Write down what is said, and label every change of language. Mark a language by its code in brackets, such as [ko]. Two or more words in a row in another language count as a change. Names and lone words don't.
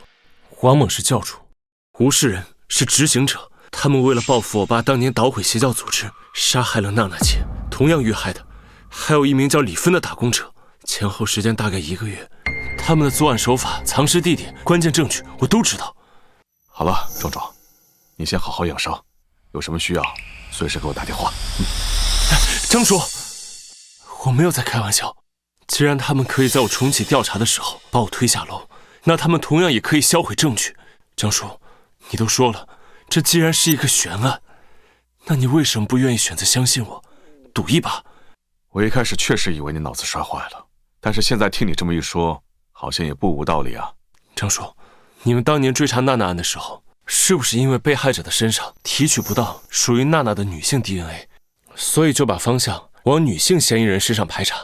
[zh] 王猛是教主，吳世仁是執行者。他們為了報復我爸當年搗毀邪教組織，殺害了娜娜姐，同樣遇害的還有一名叫李芬的打工者，前後時間大概1個月。他們的作案手法、藏屍地點、關鍵證據我都知道。好了，壮壮，你先好好养伤，有什么需要随时给我打电话。张叔，我没有在开玩笑。既然他们可以在我重启调查的时候把我推下楼，那他们同樣也可以銷毀證據。張叔，你都說了，這既然是一個懸案，那你為什麼不願意選擇相信我，賭一把？我一開始確實以為你腦子摔壞了，但是現在聽你這麼一說，好像也不無道理啊。張叔，你們當年追查娜娜案的時候，是不是因為被害者的身上提取不到屬於娜娜的女性 DNA， 所以就把方向往女性嫌疑人身上排查？